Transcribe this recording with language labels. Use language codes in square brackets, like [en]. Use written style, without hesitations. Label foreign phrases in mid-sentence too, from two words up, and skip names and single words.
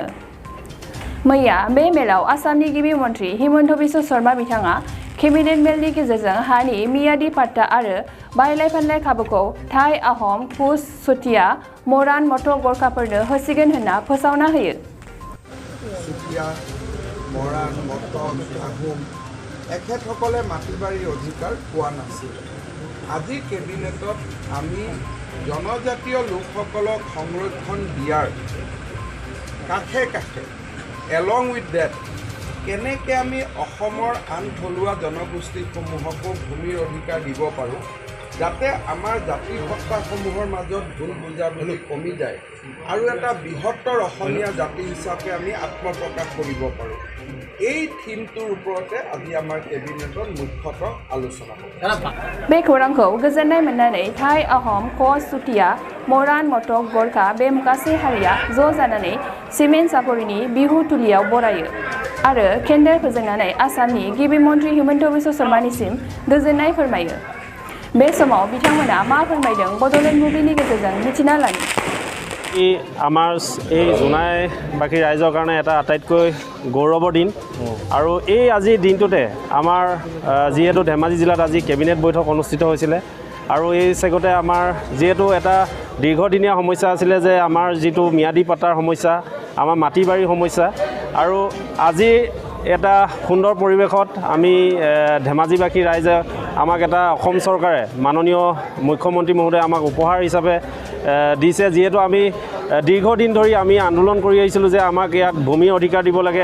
[brx] मैया बे मेलाव आसामनि गिबि मन्थ्रि हिमन्त बिश्व शर्मा बिथाङा केबिनेट मेलनि गेजेरजों हानि मियादि पाट्टा आरो बायलाय फानलाय खाबुखौ थाई आहम कुश चुटिया मरान मटक गरखाफोरनो होसिगोन होनना फोसावना होयो। [as] चुटिया मरान मटक आहम এখেতসকলে মাটি বাৰীৰ অধিকাৰ পোৱা নাছিল। আজি কেবিনেটত আমি জনজাতীয় লোকসকলক সংৰক্ষণ দিয়াৰ কাষে কাষে [en] along with that [as] কেনেকৈ আমি অসমৰ আন থলুৱা জনগোষ্ঠীসমূহকো ভূমিৰ অধিকাৰ দিব পাৰোঁ যাতে আমাৰ জাতি সত্তাসমূহৰ মাজত ভুল বুজাবুজি কমি যায় আৰু এটা বৃহত্তৰ অসমীয়া জাতি হিচাপে আমি আত্মপ্ৰকাশ কৰিব পাৰোঁ। এই থিমটোৰ ওপৰতে আজি আমাৰ কেবিনেটত মুখ্যতঃ আলোচনা হ'ব। [brx] बे खौरांखौ गोजोननाय मोननानै थाई आहम कच चुटिया मरान मटक गरखा बे मुगासे हारिया ज' जानानै सिमेन्ट सापरिनि बिहु तुलियाव बरायो आरो केन्डेल फोजोंनानै आसामनि गिबि मन्थ्रि हिमन्त बिश्व शर्मानिसिम गोजोननाय फोरमायो। बे समाव बिथांमोना मा फोरमायदों बड'लेण्ड बुब्लिनि गेजेरजों मिथिना लानि। [as] আমাৰ এই জোনাইবাসী ৰাইজৰ কাৰণে এটা আটাইতকৈ গৌৰৱৰ দিন আৰু এই আজিৰ দিনটোতে আমাৰ যিহেতু ধেমাজি জিলাত আজি কেবিনেট বৈঠক অনুষ্ঠিত হৈছিলে আৰু এই চেগতে আমাৰ যিহেতু এটা দীৰ্ঘদিনীয়া সমস্যা আছিলে যে আমাৰ যিটো ম্যাদী পাট্টাৰ সমস্যা আমাৰ মাটি বাৰীৰ সমস্যা আৰু আজি এটা সুন্দৰ পৰিৱেশত আমি ধেমাজিবাসী ৰাইজে আমাক এটা অসম চৰকাৰে মাননীয় মুখ্যমন্ত্ৰী মহোদয়ে আমাক উপহাৰ হিচাপে দিছে যিহেতু আমি দীৰ্ঘদিন ধৰি আমি আন্দোলন কৰি আহিছিলোঁ যে আমাক ইয়াত ভূমিৰ অধিকাৰ দিব লাগে।